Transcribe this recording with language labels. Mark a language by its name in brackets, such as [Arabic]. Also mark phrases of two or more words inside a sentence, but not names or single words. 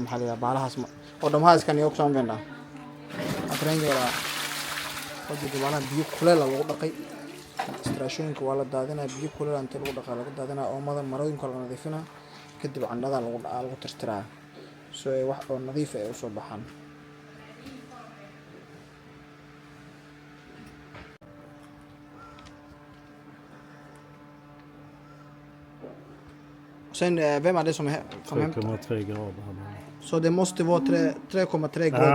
[Somali] maxaa la yiraahdaa baalahaas oo dhammahaas kan iyo ku soo meendha afreengeeda oo baalaha biyo kuleel lagu dhaqay istraashooyinka waa la daadinaa biyo kuleel inta lagu dhaqaa laga daadinaa oo marooyinka la nadiifinaa kadib candhada lagu tirtiraa soo ay wax oo nadiif ah u soo baxaan [Swedish] Sen, vem är det som hämtar? 3,3 grader här nere. Så det måste vara 3,3 grader?